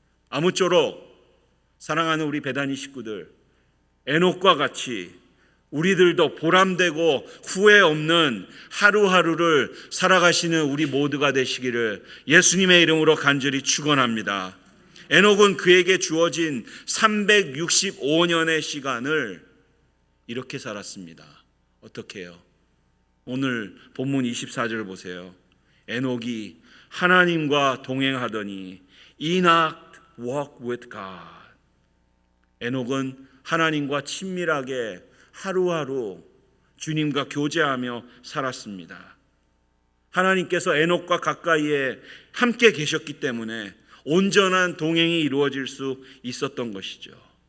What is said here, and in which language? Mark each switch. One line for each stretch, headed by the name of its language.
Korean: 아무쪼록 사랑하는 우리 베다니 식구들, 에녹과 같이 우리들도 보람되고 후회 없는 하루하루를 살아가시는 우리 모두가 되시기를 예수님의 이름으로 간절히 축원합니다. 에녹은 그에게 주어진 365년의 시간을 이렇게 살았습니다. 어떻게 해요? 오늘 본문 24절 보세요. 에녹이 하나님과 동행하더니
English: Enoch walked with God.
Korean: 에녹은 하나님과 친밀하게 하루하루 주님과 교제하며 살았습니다. 하나님께서 에녹과 가까이에 함께 계셨기 때문에 온전한 동행이 이루어질 수 있었던 것이죠.